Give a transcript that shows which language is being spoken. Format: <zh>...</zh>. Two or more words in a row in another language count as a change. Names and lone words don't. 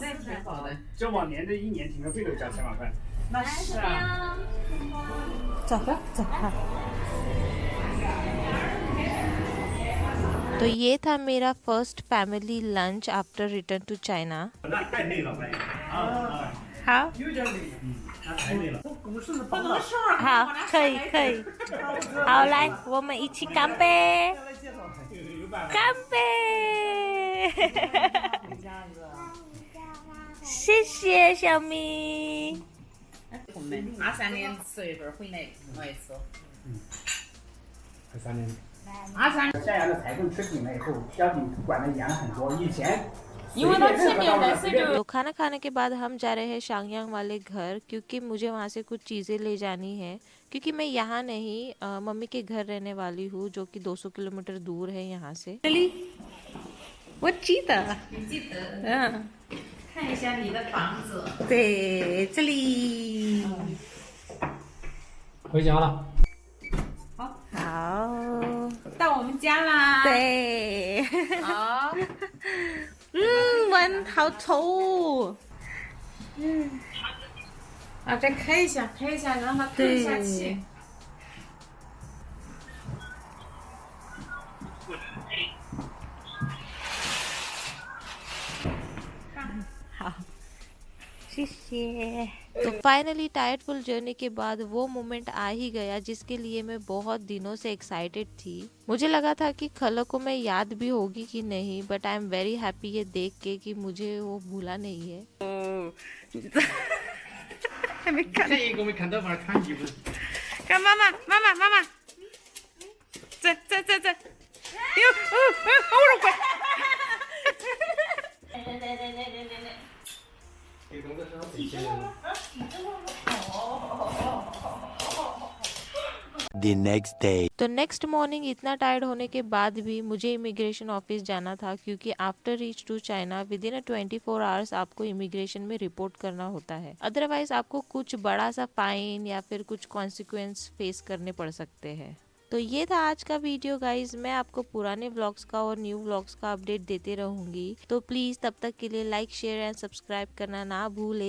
<hi>तो ये था मेरा</hi> <en>first family lunch after return to China.</en> <hi>हाँ हाँ</hi> <zh>可以可以好来我们一起干杯干杯谢谢小咪。 23年4月份回来我也吃。 23年。襄阳的裁缝吃紧了以后，交警管的严了很多。以前</zh> <hi>तो खाना खाने के बाद हम जा रहे हैं शांगयांग वाले घर, क्योंकि मुझे वहाँ से कुछ चीज़ें ले जानी है, क्योंकि मैं यहाँ नहीं मम्मी के घर रहने वाली हूँ जो कि 200 किलोमीटर दूर है यहाँ से।</hi> <zh>我记得，嗯，看一下你的房子。对，这里。回家了。好，到我们家啦。对。好。闻好臭。啊，再开一下，开一下，让它透一下气。好，谢谢।</zh> <hi>तो फाइनली</hi> <en>tiredful journey</en> <hi>के बाद वो मोमेंट आ ही गया जिसके लिए मैं बहुत दिनों से एक्साइटेड थी। मुझे लगा था कि खलो को मैं याद भी होगी कि नहीं,</hi> <en>but I am very happy</en> <hi>ये देख के कि मुझे वो भूला नहीं है।</hi> <zh>还没看。这一个没看到，反正看几分。看妈妈，妈妈，妈妈，这。哎呦，我的乖。</zh> <en>The next day.</en> <hi>तो</hi> <en>next morning</en> <hi>इतना टायर्ड होने के बाद भी मुझे</hi> <en>immigration office</en> <hi>जाना था, क्योंकि</hi> <en>after reach to China with in 24 hours</en> <hi>आपको इमिग्रेशन में रिपोर्ट करना होता है, अदरवाइज आपको कुछ बड़ा सा फाइन या फिर कुछ</hi> <en>consequence face</en> <hi>करने पड़ सकते हैं। तो ये था आज का वीडियो गाइज। मैं आपको पुराने व्लॉग्स का और</hi> <en>new vlogs</en> <hi>का अपडेट देते रहूंगी, तो प्लीज तब तक के लिए</hi> <en>like share and subscribe</en> <hi>करना ना भूले।</hi>